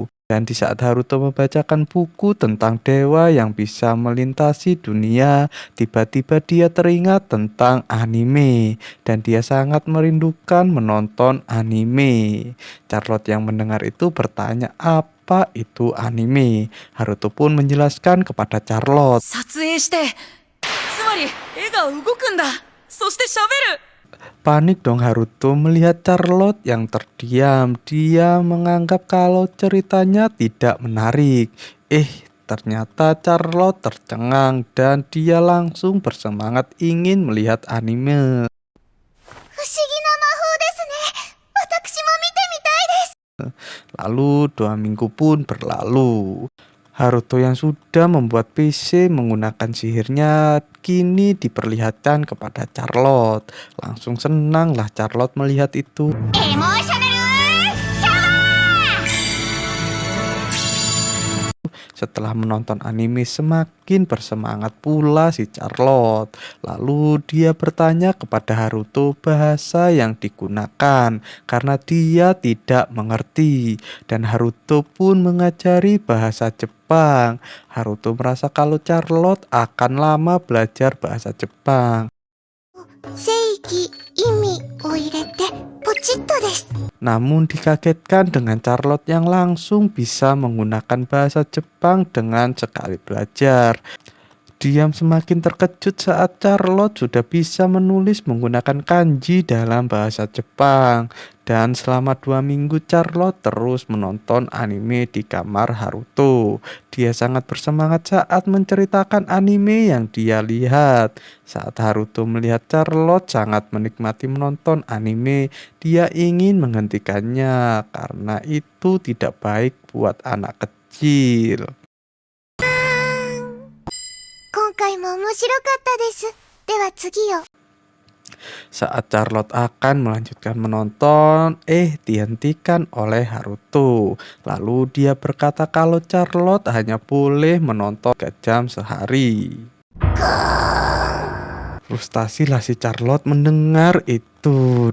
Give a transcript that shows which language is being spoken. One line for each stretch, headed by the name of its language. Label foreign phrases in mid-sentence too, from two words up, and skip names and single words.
Indonesian: Dan di saat Haruto membacakan buku tentang dewa yang bisa melintasi dunia, tiba-tiba dia teringat tentang anime dan dia sangat merindukan menonton anime. Charlotte yang mendengar itu bertanya apa itu anime. Haruto pun menjelaskan kepada Charlotte.
Japanese: 撮影して、つまり絵が動くんだ。そして喋る。
Indonesian: Panik dong Haruto melihat Charlotte yang terdiam. Dia menganggap kalau ceritanya tidak menarik. Ternyata Charlotte tercengang dan dia langsung bersemangat ingin melihat anime.
Japanese: 不思議な魔法ですね。私も見てみたいです。
Indonesian: Lalu 2 minggu pun berlalu. Haruto yang sudah membuat PC menggunakan sihirnya kini diperlihatkan kepada Charlotte. Langsung senanglah Charlotte melihat itu.
Japanese: エモーショナルシャワー。
Indonesian: Setelah menonton anime semakin bersemangat pula si Charlotte. Lalu dia bertanya kepada Haruto bahasa yang digunakan karena dia tidak mengerti. Dan Haruto pun mengajari bahasa Jepang. Haruto merasa kalau Charlotte akan lama belajar bahasa Jepang.
Japanese: 正規意味を入れてポチッとです。
Indonesian: Namun dikagetkan dengan Charlotte yang langsung bisa menggunakan bahasa Jepang dengan sekali belajar. Diam semakin terkejut saat Charlotte sudah bisa menulis menggunakan kanji dalam bahasa Jepang. Dan selama 2 minggu Charlotte terus menonton anime di kamar Haruto. Dia sangat bersemangat saat menceritakan anime yang dia lihat. Saat Haruto melihat Charlotte sangat menikmati menonton anime, dia ingin menghentikannya karena itu tidak baik buat anak kecil.
Japanese: 今回も面白かったです。では次を。
Indonesian: Saat Charlotte akan melanjutkan menonton, dihentikan oleh Haruto. Lalu dia berkata kalau Charlotte hanya boleh menonton 3 jam sehari. Frustasilah si Charlotte mendengar itu.